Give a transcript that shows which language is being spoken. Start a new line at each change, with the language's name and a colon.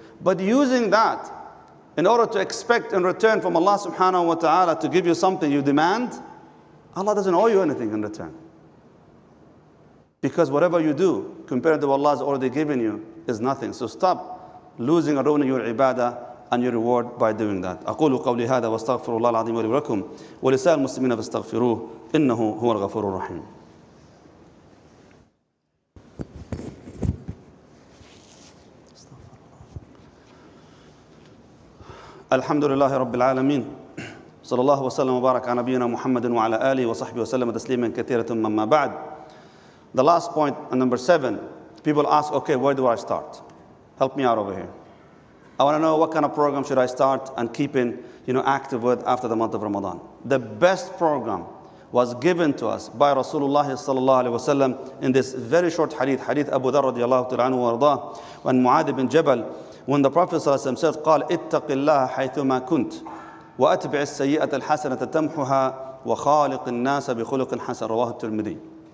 English: But using that in order to expect in return from Allah subhanahu wa ta'ala to give you something you demand, Allah doesn't owe you anything in return. Because whatever you do, compared to what Allah has already given you, is nothing. So stop losing or ruining your ibadah and your reward by doing that.
Arabic: أقول قولي هذا واستغفر الله العظيم لي ولكم ولسائر المسلمين فاستغفروه إنه هو الغفور الرحيم. الحمد لله رب العالمين صلى الله وسلم وبارك على نبينا محمد وعلى آله وصحبه وسلم تسليما كثيرا مما بعد.
English: The last point, number 7, people ask, okay, where do I start? Help me out over here. I want to know what kind of program should I start and keep in, active with after the month of Ramadan. The best program was given to us by Rasulullah sallallahu alaihi wasallam in this very short hadith Abu Dharr radiyallahu ta'ala anhu wa ardah, when Mu'adh bin Jabal, when the Prophet sallallahu alaihi wasallam said,
Arabic: قال اتق الله حيثما كنت وأتبع السيئة الحسنة تمحها وخالق الناس بخلق حسن رواه الترمذي.